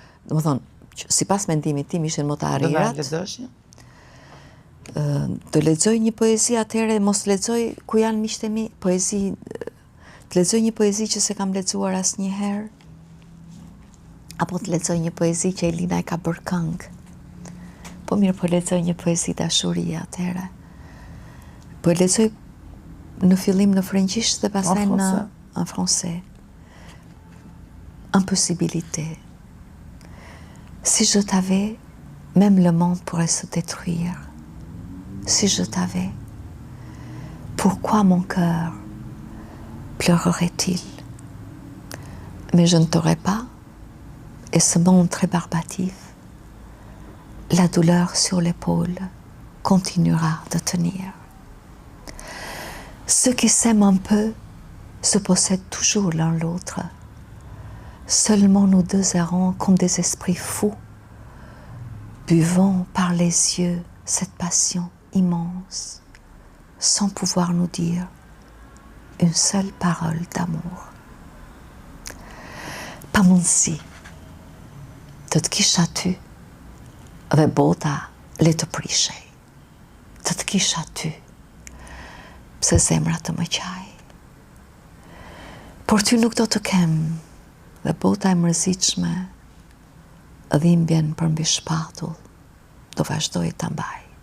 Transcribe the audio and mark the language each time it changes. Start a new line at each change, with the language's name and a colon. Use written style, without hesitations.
Albanian: Domethënë, sipas mendimit tim ishin më të arrirat. Të lexoj një poezi atëherë, mos lexoj ku janë miqtë e mi, poezi, të lexoj një poezi që se kam lexuar asnjëherë, apo të lexoj një poezi që Elina e ka bërë këngë. Po mirë, po lexoj një poezi dashurie atëherë. Po lexoj në fillim në frëngjisht dhe pastaj
French: en français. Impossibilité. Si je t'avais, même le monde pourrait se détruire. Si je t'avais, pourquoi mon cœur pleurerait-il? Mais je ne t'aurais pas, et ce monde rébarbatif, la douleur sur l'épaule continuera de tenir. Ceux qui s'aiment un peu se possèdent toujours l'un l'autre. Seulement nous deux errons comme des esprits fous, buvons par les yeux cette passion immense, sans pouvoir nous dire une seule parole d'amour.
Albanian: Pa mundësi të të kisha ty dhe bota le të prishej. Të të kisha ty pse zemra të më qaj. Por ty nuk do të kem dhe bota e mërzitshme dhimbjen për mbi shpatull do vazhdoj të mbaj.